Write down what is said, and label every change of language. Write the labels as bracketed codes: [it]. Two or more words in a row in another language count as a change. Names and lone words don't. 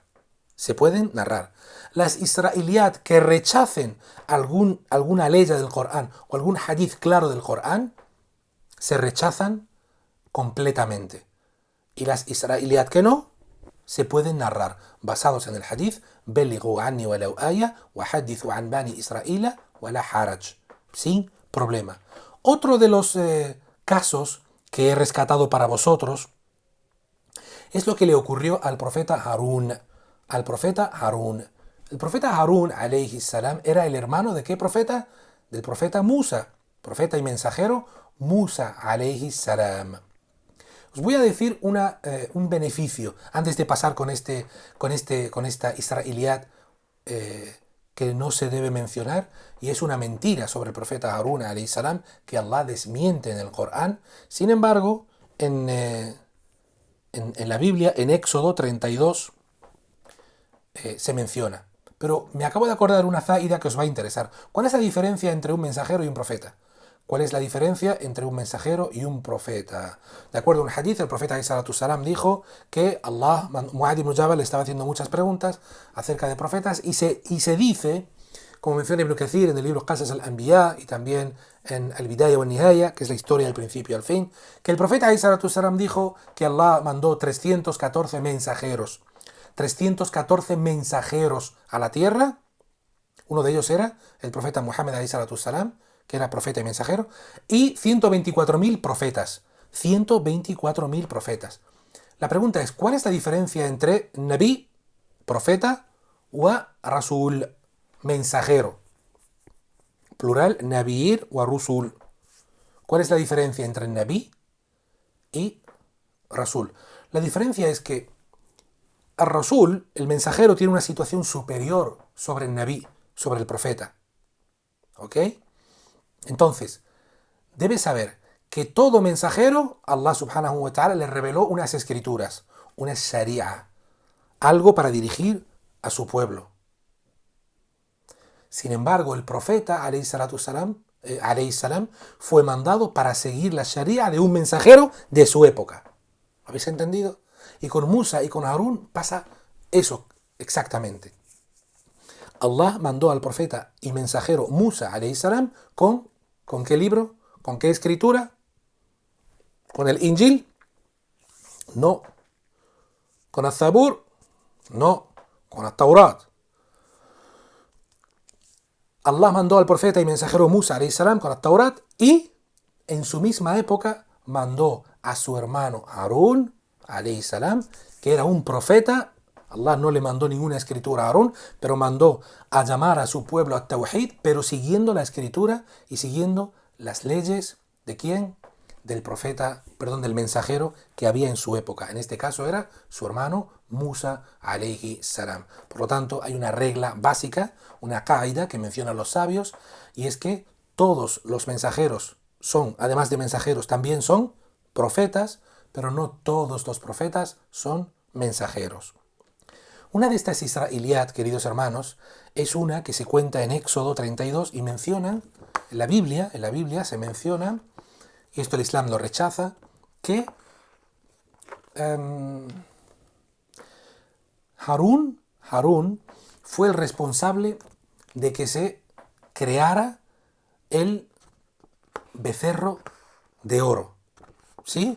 [es] Se pueden narrar. Las israeliyat que rechacen alguna ley del Corán o algún hadith claro del Corán se rechazan completamente. Y las israeliyat que no se pueden narrar basados en el hadith [ar] بلغوا عني ولو آية وحدثوا عن بني إسرائيل ولا حرج, [es] sin problema. Otro de los casos que he rescatado para vosotros es lo que le ocurrió al profeta Harún. El profeta Harún, [ar] عليه السلام, [es] era el hermano ¿de qué profeta? Del profeta Musa, profeta y mensajero Musa, [ar] عليه السلام. [es] Os voy a decir un beneficio antes de pasar con esta israeliyat que no se debe mencionar, y es una mentira sobre el profeta Harún, [ar] عليه السلام, [es] que Allah desmiente en el Corán. Sin embargo, en la Biblia, en Éxodo 32, se menciona. Pero me acabo de acordar una zaida que os va a interesar. ¿Cuál es la diferencia entre un mensajero y un profeta? ¿Cuál es la diferencia entre un mensajero y un profeta? De acuerdo a un hadith, el profeta [ar] صلى الله عليه وسلم [es] dijo que Allah, Mu'adh ibn Jabal le estaba haciendo muchas preguntas acerca de profetas y se dice, como menciona Ibn Kathir en el libro Qasas al-Anbiya y también en Al-Bidaya wa Nihaya, que es la historia del principio al fin, que el profeta [ar] صلى الله عليه وسلم [es] dijo que Allah mandó 314 mensajeros. 314 mensajeros a la tierra. Uno de ellos era el profeta Muhammad [ar] عليه الصلاة السلام, [es] que era profeta y mensajero, y 124.000 profetas. 124.000 profetas. La pregunta es, ¿cuál es la diferencia entre Nabi, profeta, wa Rasul, mensajero? Plural, [ar] نبيين ورسل. [es] ¿Cuál es la diferencia entre Nabi y Rasul? La diferencia es que Ar-Rasul, el mensajero, tiene una situación superior sobre el Nabi, sobre el profeta. ¿Ok? Entonces, debes saber que todo mensajero, Allah [ar] سبحانه وتعالى [es] le reveló unas escrituras, una sharia, algo para dirigir a su pueblo. Sin embargo, el profeta, [ar] عليه السلام, [es] fue mandado para seguir la sharia de un mensajero de su época. ¿Habéis entendido? Y con Musa y con Harún pasa eso exactamente. Allah mandó al profeta y mensajero Musa, [ar] عليه السلام, [es] ¿con qué libro? ¿Con qué escritura? ¿Con el Injil? No. ¿Con el Zabur? No. ¿Con el Taurat? Allah mandó al profeta y mensajero Musa, [ar] عليه السلام, [es] con el Taurat, y en su misma época mandó a su hermano Harún, [ar] عليه السلام, [es] que era un profeta. Allah no le mandó ninguna escritura a Harún, pero mandó a llamar a su pueblo a Tawhid, pero siguiendo la escritura y siguiendo las leyes de ¿quién? Del profeta, del mensajero que había en su época. En este caso era su hermano Musa, [ar] عليه السلام. [es] Por lo tanto, hay una regla básica, una qaida que mencionan los sabios, y es que todos los mensajeros son, además de mensajeros, también son profetas, pero no todos los profetas son mensajeros. Una de estas israeliyat, queridos hermanos, es una que se cuenta en Éxodo 32 y mencionan, en la Biblia se menciona, y esto el Islam lo rechaza, que Harún fue el responsable de que se creara el becerro de oro, ¿sí?